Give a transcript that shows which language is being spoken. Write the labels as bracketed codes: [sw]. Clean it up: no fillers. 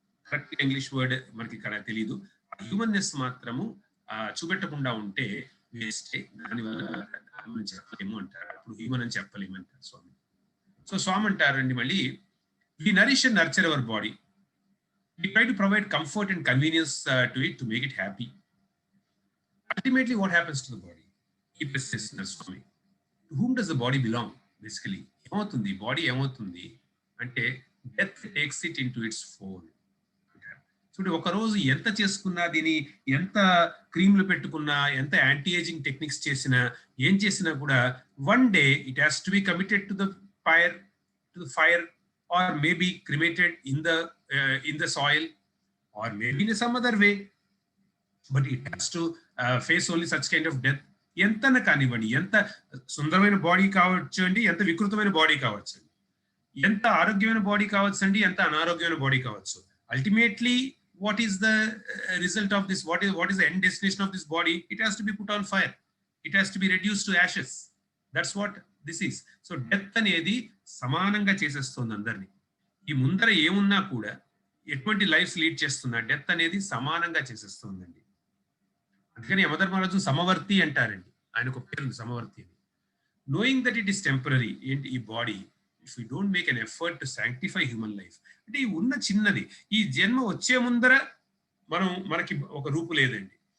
[te] Correct English word మనకి ఇక్కడ తెలియదు. ఆ హ్యూమన్నెస్ మాత్రము చూపెట్టకుండా ఉంటే వేస్టే. దానివల్ల చెప్పలేము అంటారు. అప్పుడు హ్యూమన్ అని చెప్పలేము అంటారు స్వామి. [en] so [te] స్వామి అంటారండి మళ్ళీ, [en] We nourish and nurture our body, we try to provide comfort and convenience to it to make it happy. Ultimately, what happens to the body? He persisted, Swami. To whom does the body belong? Basically, [te] ఏమవుతుంది body? ఏమవుతుంది అంటే [en] Death takes it into its fold. [te] చూడండి, ఒక రోజు ఎంత చేసుకున్నా, దీని ఎంత క్రీమ్లు పెట్టుకున్నా, ఎంత యాంటీ ఏజింగ్ టెక్నిక్స్ చేసినా, ఏం చేసినా కూడా [en] One day it has to be committed to the fire or maybe cremated in the soil or maybe in some other way, but it has to face only such kind of death. [te] ఎంతన కానివ్వండి, ఎంత సుందరమైన body కావచ్చు అండి, ఎంత వికృతమైన body కావచ్చు అండి, ఎంత ఆరోగ్యమైన బాడీ కావచ్చు అండి, ఎంత అనారోగ్యమైన బాడీ కావచ్చు. [en] Ultimately what is the result of this? What is the end destination of this body? It has to be put on fire. It has to be reduced to ashes. That's what this is. [te] So death అనేది సమానంగా చేసేస్తుంది అందరినీ. ఈ ముందర ఏమున్నా కూడా, ఎటువంటి lifes lead చేస్తున్నా, డెత్ అనేది సమానంగా చేసేస్తుందండి. అందుకని యమధర్మరాజు సమవర్తి అంటారండి. ఆయనకు పేరు సమవర్తి అని. [en] Knowing that it is temporary. [te] ఏంటి ఈ body? [en] if you don't make an effort to sanctify human life, [te] అంటే ఈ ఉన్న చిన్నది, ఈ జన్మ వచ్చే ముందర మనకి ఒక రూపు లేదండి.